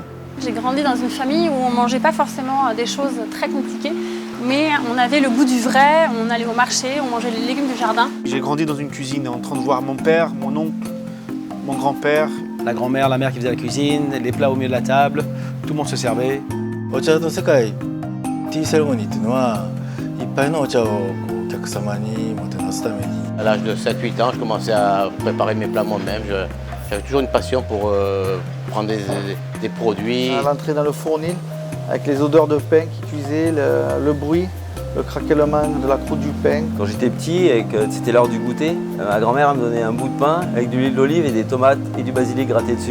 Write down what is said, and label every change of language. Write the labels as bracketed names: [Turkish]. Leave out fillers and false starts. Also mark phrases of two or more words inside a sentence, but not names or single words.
[French] J'ai grandi dans une famille où on ne mangeait pas forcément des choses très compliquées, mais on avait le goût du vrai, on allait au marché, on mangeait les légumes du jardin. J'ai grandi dans une cuisine en train de voir mon père, mon oncle, mon grand-père. La grand-mère, la mère qui faisait la cuisine, les plats au milieu de la table, tout le monde se servait. [Japanese] お茶の世界 [English] tea ceremony [Japanese] っていうのはいっぱいのお茶をお客様にもてなすために [French] À l'âge de 7-8 ans, je commençais à préparer mes plats moi-même. J'avais toujours une passion pour prendre des produits. À l'entrée dans le fournil, avec les odeurs de pain qui cuisaient, le bruit, le craquellement de la croûte du pain. Quand j'étais petit et que c'était l'heure du goûter, ma grand-mère me donnait un bout de pain avec de l'huile d'olive et des tomates et du basilic gratté dessus.